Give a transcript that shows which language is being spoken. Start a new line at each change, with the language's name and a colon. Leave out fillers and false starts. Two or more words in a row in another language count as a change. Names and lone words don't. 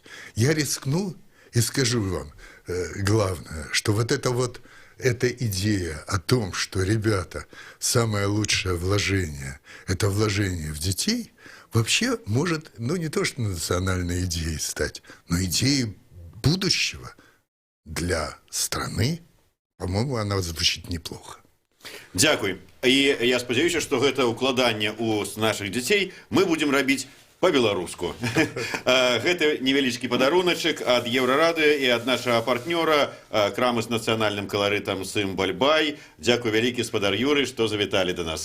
Russian: Я рискну и скажу вам главное, что вот эта идея о том, что, ребята, самое лучшее вложение – это вложение в детей, вообще может, ну, не то что национальной идеей стать, но идеей будущего для страны. По-моему, она звучит неплохо.
Belarusian: Дзякуй. І я спадзяюся, што гэта ўкладанне ў нашых дзяцей мы будзем рабіць па-беларуску. Гэта невялічкі падаруначак ад Еўрарадыё і ад нашага партнёра крамы з нацыянальным каларытам «Сымбальбай». Дзякуй вялікі, спадар Юрый, што завіталі да нас.